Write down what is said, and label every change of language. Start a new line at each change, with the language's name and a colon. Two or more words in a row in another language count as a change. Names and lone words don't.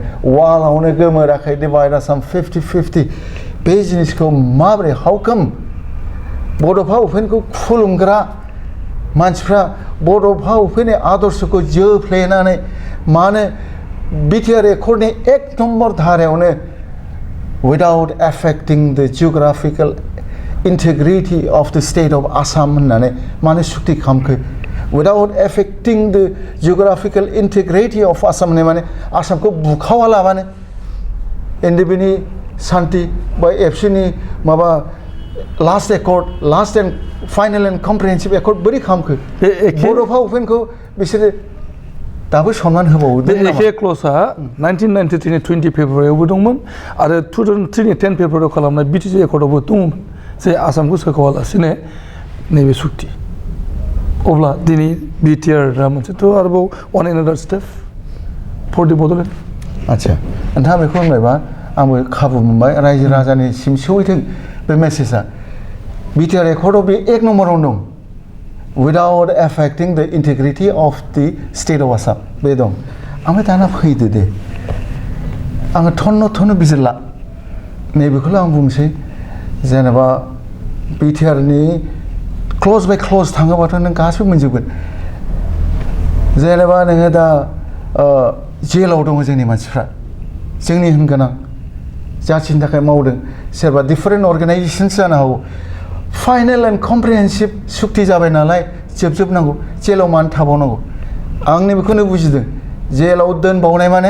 Bodo: वालावनो गोमोराखै डिभाइड आसाम 50-50 बे जिनिसखौ माबोरै
English: how come
Bodo: बड'फा उपेनखौ खुलुमग्रा मानसिफ्रा बड'फा उपेननि आदर्शखौ जोफ्लेनानै मानो बिटिआर एकर्डनि 1 नम्बर धारायावनो
English: without affecting the geographical integrity of the state of Assam
Bodo: होननानै मानो सुक्ति खालामखो
English: without affecting the geographical integrity of Assam
Bodo: माने आसामखौ बुखावालाबानो एनडिबिनि शान्ति बा एफसिनि माबा लास्ट एकर्ड
English: last and final and comprehensive accord
Bodo: बोरै खालामखो बड'फा उपेनखौ बिसोरो दाबो सनमान होबावो बे एखे क्ल'जआ 1993 नि 20 फेब्रुवारियावबो दंमोन आरो 2003 नि 10 फेब्रुवारियाव खालामनाय बिटिसि एकर्डआवबो दंमोन जे आसामखौ सोखावालासिनो नैबे सुक्ति अब्ला दिनै बिटिआरआ मोनसेथ' आरोबाव
English: one another step for the Bodoland
Bodo: आच्छा नोंथाङा बेखौ होनबायबा आंबो खाबु मोनबाय रायजो राजानिसिम सौहैथों बे मेसेजआ बिटिआर एकर्डआव बे 1 नम्बरावनो दं
English: without affecting the integrity of the state of Assam
Bodo: बे दं ओमफ्राय दाना फैदो दे आङो थन्न बिजिरला नैबेखौल' आं बुंसै जेनेबा बिटिआरनि
English: clause by clause
Bodo: थाङोबाथ' नों गासिबो मोनजोबगोन जेनेबा नोङो दा जेलाव दङ जोंनि मानसिफ्रा जोंनि होनगोनां जाथिनि थाखाय मावदों सोरबा
English: different organisations
Bodo: जानो हागौ
English: final and comprehensive
Bodo: सुक्ति जाबाय नालाय जोबजोबनांगौ जेलाव मानो थाबावनांगौ आंनि बेखौनो बुजिदों जेलाव दोनबावनाय माने